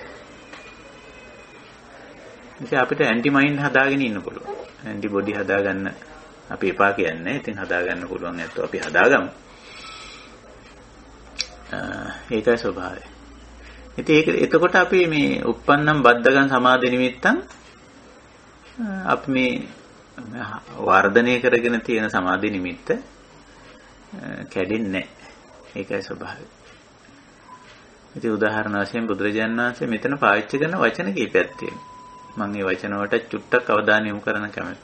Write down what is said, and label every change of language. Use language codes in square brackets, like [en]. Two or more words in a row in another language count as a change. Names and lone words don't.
[si] ඉතින් අපිට [en] anti mind [si] හදාගෙන ඉන්න පුළුවන්. [en] anti body [si] හදාගන්න අපි එපා කියන්නේ. ඉතින් හදාගන්න පුළුවන් ඇත්තෝ අපි හදාගමු. ඒකයි ස්වභාවය. ඉතින් එතකොට අපි මේ [pi] uppannam baddagam samadhi nimittan [si] අපි මේ වර්ධනය කරගෙන තියෙන සමාධි නිමිත්ත කැඩෙන්නේ නැහැ. ඒකයි ස්වභාවය. ඉතින් උදාහරණ වශයෙන් බුදුරජාණන් වහන්සේ මෙතන පාවිච්චි කරන වචන කීපයක් තියෙනවා. මම මේ වචන වලට චුට්ටක් අවධානය යොමු කරන්න කැමතියි.